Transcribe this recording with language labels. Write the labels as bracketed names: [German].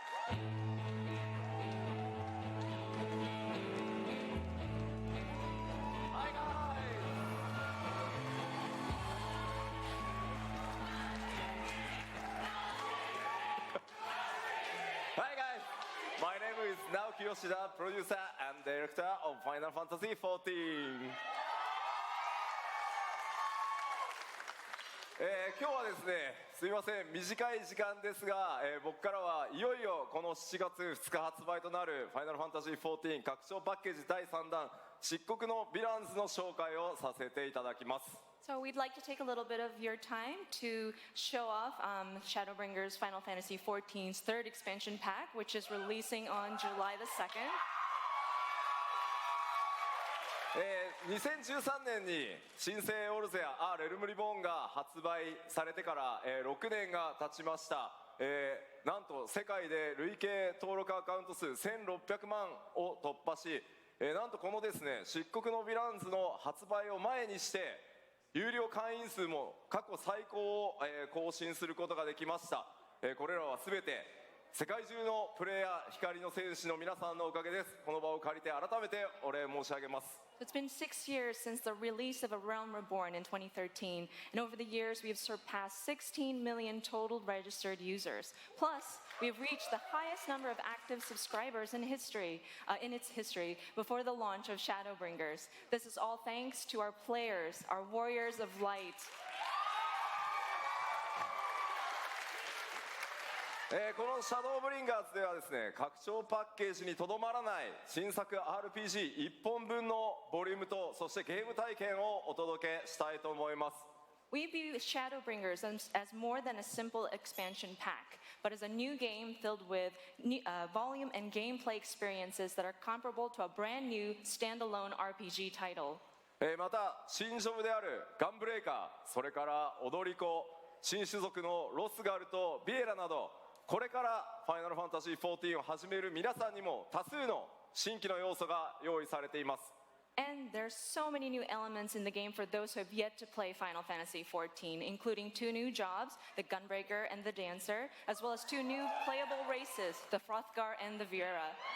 [English] Hi guys, my name is Naoki Yoshida, producer and director of Final Fantasy XIV. [Japanese] 今日はですね、すみません、短い時間ですが、僕からはいよいよこの7月2日発売となるファイナルファンタジー14拡張パッケージ第3弾漆黒のヴィランズの紹介をさせていただきます。 [English] So we'd like to take a little bit of your time to show off Shadowbringers Final Fantasy XIV's third expansion pack, which is releasing on July the 2nd. [Japanese] 2013年に新生オルゼア・レルムリボーンが発売されてから、6年が経ちました。なんと世界で累計登録アカウント数1600万を突破し、なんとこのですね漆黒のヴィランズの発売を前にして有料会員数も過去最高を、更新することができました。これらは全て世界中のプレイヤー光の戦士の皆さんのおかげです。この場を借りて改めてお礼申し上げます。 [English] It's been 6 years since the release of A Realm Reborn in 2013, and over the years we have surpassed 16 million total registered users. Plus, we have reached the highest number of active subscribers in its history before the launch of Shadowbringers. This is all thanks to our players, our warriors of light. [Japanese] このシャドーブリンガーズではですね、拡張パッケージにとどまらない新作 RPG1 本分のボリュームとそしてゲーム体験をお届けしたいと思います。 [English] We view Shadowbringers as more than a simple expansion pack, but as a new game filled with volume and gameplay experiences that are comparable to a brand new standalone RPG title. [Japanese] また新ジョブであるガンブレイカー、それから踊り子、新種族のロスガルとビエラなど、これからファイナルファンタジー14を始める皆さんにも多数の新規の要素が用意されています。 [English] And there's so many new elements in the game for those who have yet to play Final Fantasy XIV, including 2 new jobs, the Gunbreaker and the Dancer, as well as 2 new playable races, the Frothgar and the Viera.